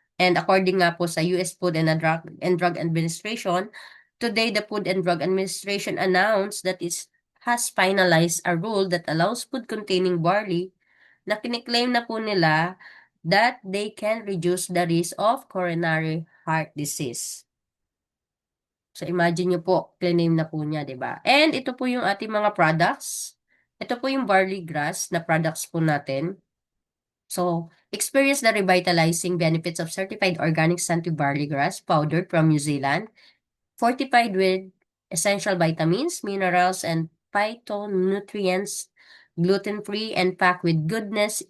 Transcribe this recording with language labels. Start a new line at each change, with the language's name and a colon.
English: And according nga po sa US Food and Drug Administration, today the Food and Drug Administration announced that it has finalized a rule that allows food containing barley
Filipino: na kiniklaim na po nila
English: that they can reduce the risk of coronary heart disease.
Filipino: So, imagine nyo po, claim na po niya, di ba? And ito po yung ating mga products. Ito po yung barley grass na products po natin.
English: So, experience the revitalizing benefits of certified organic Santi barley grass powdered from New Zealand, fortified with essential vitamins, minerals, and phytonutrients, gluten-free, and packed with goodness.